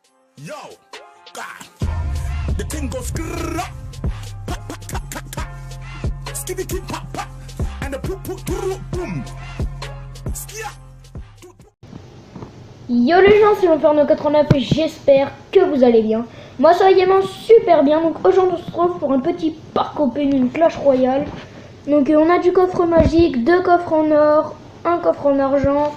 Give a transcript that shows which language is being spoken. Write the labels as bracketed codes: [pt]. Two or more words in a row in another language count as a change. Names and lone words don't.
[en] Yo, God, the thing goes grrrr, pa, pa, ta, ta, ta. Skibby keep pop, pop, and the poop, poop, boom. Skia. [fr] Yo les gens, c'est Inferno89 et j'espère que vous allez bien. Moi ça va également super bien. Donc aujourd'hui on se retrouve pour un petit [en] parc opening [fr] Clash Royale. Donc on a du coffre magique, 2 coffres en or, un coffre en argent.